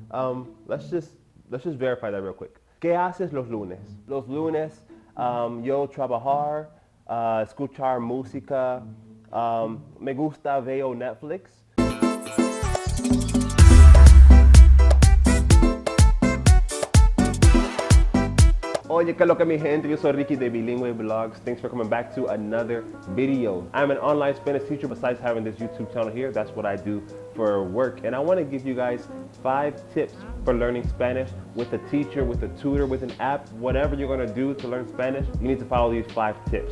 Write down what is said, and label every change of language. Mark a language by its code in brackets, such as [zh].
[en] Let's just verify that real quick. [es] ¿Qué haces los lunes? Los lunes yo trabajar, escuchar música, me gusta veo Netflix. Oye, ¿qué es lo que mi gente? Yo soy Ricky de Bilingüe Vlogs. [en] Thanks for coming back to another video. I'm an online Spanish teacher besides having this YouTube channel here. That's what I do for work. And I want to give you guys 5 tips for learning Spanish with a teacher, with a tutor, with an app. Whatever you're going to do to learn Spanish, you need to follow these 5 tips.